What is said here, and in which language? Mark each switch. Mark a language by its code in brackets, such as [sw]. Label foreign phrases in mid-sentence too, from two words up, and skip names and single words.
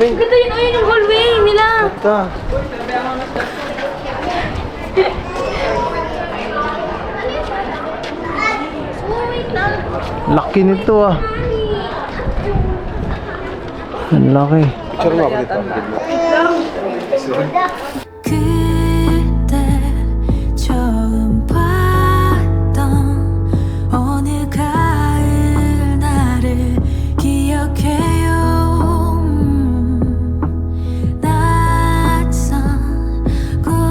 [tl] Ganda yun, ayun yung hallway nila. Ganda. Laki nito ah. Ang laki. Picture mo ako dito. [ko] 그때 처음 봤던 어느 가을 나를 기억해요 낯선